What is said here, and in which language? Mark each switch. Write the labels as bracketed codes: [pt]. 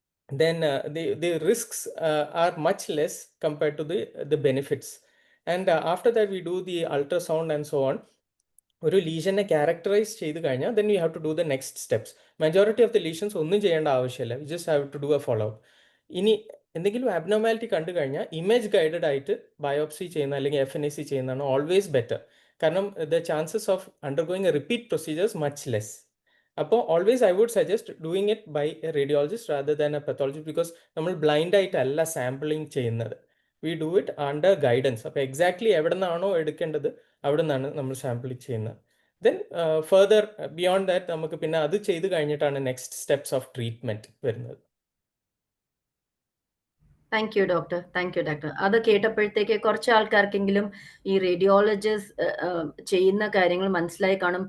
[en] Then the risks are much less compared to the benefits. And after that, we do the ultrasound and so on. [ml] ഒരു ലീഷനെ characterise ചെയ്ത് കഴിഞ്ഞാൽ [en] then you have to do the next steps. Majority of the lesions [ml] ഒന്നും ചെയ്യേണ്ട ആവശ്യമില്ല. [en] You just have to do a follow up. [ml] ഇനി എന്തെങ്കിലും abnormality കണ്ടു കഴിഞ്ഞാൽ ഇമേജ് ഗൈഡഡ് ആയിട്ട് ബയോപ്സി ചെയ്യുന്ന അല്ലെങ്കിൽ FNAC ചെയ്യുന്നതാണ് ഓൾവേസ് ബെറ്റർ. കാരണം [en] the chances of undergoing a repeat procedure is much less. [ml] അപ്പോൾ [en] always I would suggest doing it by a radiologist rather than a pathologist, because [ml] നമ്മൾ blind ആയിട്ടല്ല sampling ചെയ്യുന്നത്. [en] We do it under guidance. [ml] അപ്പോൾ exactly എവിടെ നിന്നാണോ എടുക്കേണ്ടത് അവിടെ നിന്നാണ് നമ്മൾ സാമ്പിളിങ് ചെയ്യുന്നത്. [en] Then further beyond that [ml] നമുക്ക് പിന്നെ അത് ചെയ്ത് കഴിഞ്ഞിട്ടാണ് [en] next steps of treatment [ml] വരുന്നത്. [en] Thank you doctor. Thank you doctor. [ml] അത് കേട്ടപ്പോഴത്തേക്ക് കുറച്ച് ആൾക്കാർക്കെങ്കിലും ഈ റേഡിയോളജിസ്റ്റ് ചെയ്യുന്ന കാര്യങ്ങൾ മനസ്സിലായി കാണും.